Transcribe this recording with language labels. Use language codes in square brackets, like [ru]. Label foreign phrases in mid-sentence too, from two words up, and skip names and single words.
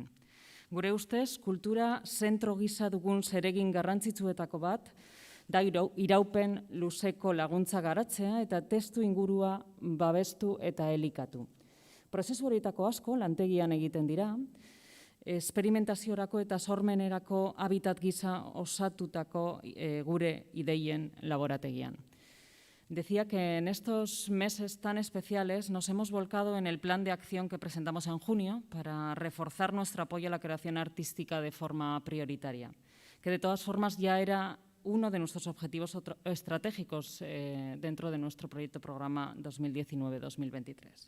[eu] Gure ustez, kultura zentro gisa dugun zeregin garrantzitsuetako bat, da iraupen luzeko laguntza garatzea eta testu ingurua babestu eta elikatu. Prozesu horietako asko lantegian egiten dira, esperimentaziorako eta sormenerako habitat gisa osatutako gure ideien laborategian. [es] Decía que en estos meses tan especiales nos hemos volcado en el plan de acción que presentamos en junio para reforzar nuestro apoyo a la creación artística de forma prioritaria, que de todas formas ya era uno de nuestros objetivos estratégicos dentro de nuestro proyecto programa 2019-2023.